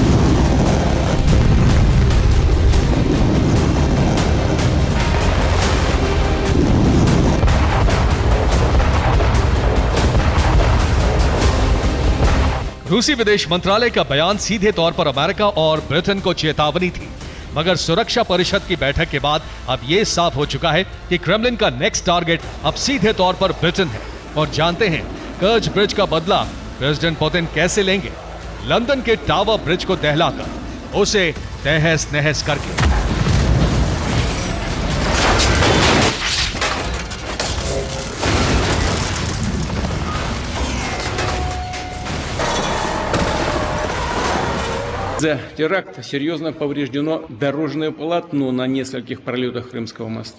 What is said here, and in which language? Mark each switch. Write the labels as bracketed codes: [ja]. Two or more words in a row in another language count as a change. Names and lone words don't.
[hi] रूसी विदेश मंत्रालय का बयान सीधे तौर पर अमेरिका और ब्रिटेन को चेतावनी थी, मगर सुरक्षा परिषद की बैठक के बाद अब यह साफ हो चुका है कि क्रेमलिन का [en] next target [hi] अब सीधे तौर पर ब्रिटेन है। और जानते हैं कर्च ब्रिज का बदला प्रेसिडेंट पुतिन कैसे लेंगे? लंदन के टावर ब्रिज को दहलाकर, उसे तहस नहस करके। [ru] За теракт серьезно повреждено дорожное полотно на нескольких пролетах Крымского моста.